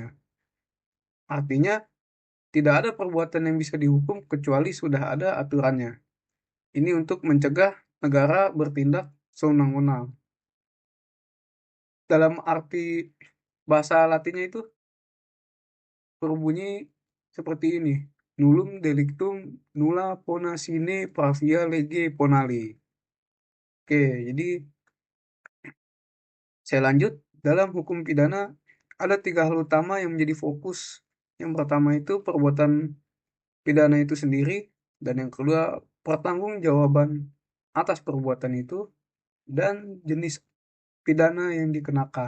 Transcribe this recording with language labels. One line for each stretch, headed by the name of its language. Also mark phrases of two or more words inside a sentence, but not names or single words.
Indonesian: Artinya, tidak ada perbuatan yang bisa dihukum kecuali sudah ada aturannya. Ini untuk mencegah negara bertindak sewenang-wenang. Dalam arti bahasa Latinnya itu berbunyi seperti ini.
Latin: Nullum delictum nulla pona sine pravia lege ponali.
Indonesian: Oke, jadi saya lanjut. Dalam hukum pidana ada 3 hal utama yang menjadi fokus. Yang pertama itu perbuatan pidana itu sendiri, dan yang kedua pertanggungjawaban atas perbuatan itu, dan jenis pidana yang dikenakan.